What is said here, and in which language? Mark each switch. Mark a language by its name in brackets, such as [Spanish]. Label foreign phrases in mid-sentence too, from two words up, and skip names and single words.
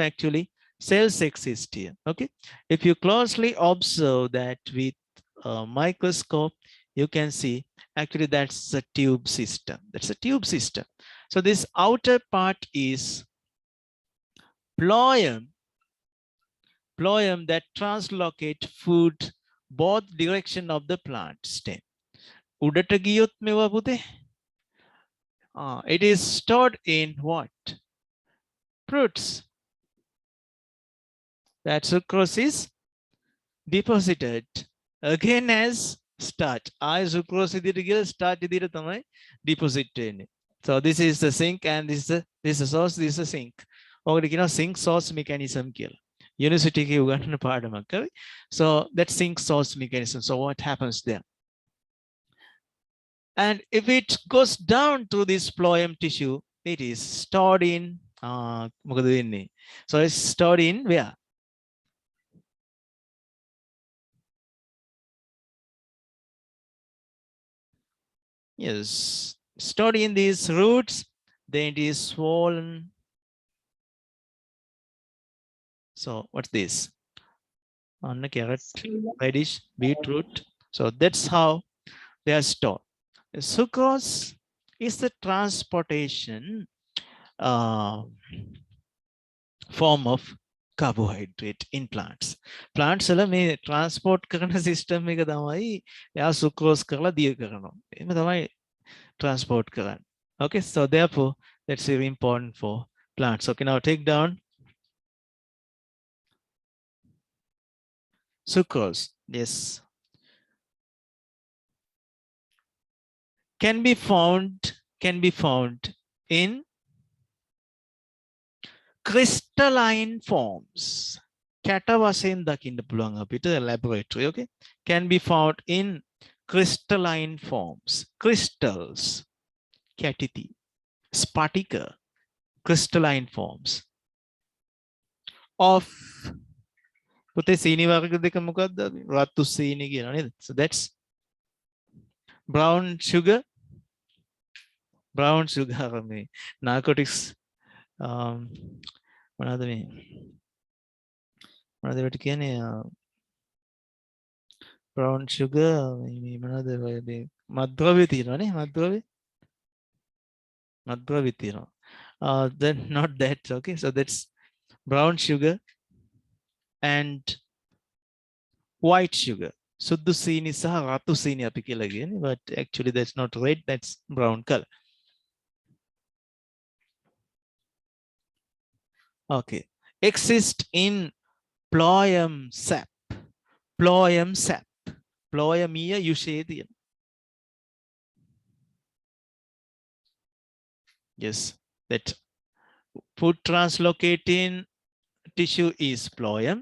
[English] Actually, cells exist here. Okay, if you closely observe that with a microscope, you can see actually that's a tube system. That's a tube system. So this outer part is phloem that translocate food both direction of the plant stem. [Sinhala] උඩට ගියොත් මේවා පුතේ [English] it is stored in what? Fruits. That sucrose is deposited again as starch. [Sinhala] Sucrose ඉදිරියට ගිහලා starch ඉදිරියට තමයි deposit වෙන්නේ. [English] So this is the sink and this is the source, this is the sink. [Sinhala] ඔකට කියනවා [English] sink source mechanism [Sinhala] කියලා. University එකේ උගන්වන පාඩමක් හරි. [English] So that sink source mechanism. So what happens there? And if it goes down to this phloem tissue, it is stored in [Sinhala] මොකද වෙන්නේ? [English] So it's stored in where? Yes, stored in these roots, then it is swollen. So what's this? On the carrot, radish, beetroot. So that's how they are stored. The sucrose is the transportation form of carbohydrate in plants. [Sinhala] Plants වල මේ transport කරන system එක තමයි එයා sucrose කරලා දිය කරනවා. එහෙම තමයි transport කරන්නේ. [English] Okay, so therefore that's very important for plants. Okay, now take down Sucrose, yes. Can be found in crystalline forms. [Sinhala] කැට වශයෙන් දකින්න පුළුවන් අපිට laboratory, okay? [English] Can be found in crystalline forms. [Sinhala] Crystals, කැටිති. Spatika, [English] crystalline forms of [Sinhala] පුතේ සීනි වර්ග දෙක මොකක්ද? රතු සීනි කියනවා නේද? [English] So that's brown sugar. Brown sugar [Sinhala] මේ narcotics මොනවද මේ මොනවද ඒකට කියන්නේ [English] brown sugar [Sinhala] මේ මොනවද මේ මත්ද්‍රව්‍ය තියෙනවානේ මත්ද්‍රව්‍ය තියෙනවා [English] then not that, okay? So that's brown sugar and white sugar. [Sinhala] සුදු සීනි සහ රතු සීනි අපි කියලා කියන්නේ, [English] but actually that's not red, that's brown color. Okay, exist in phloem sap. Phloem sap. Phloemia eushadium. Yes, that food translocating tissue is phloem.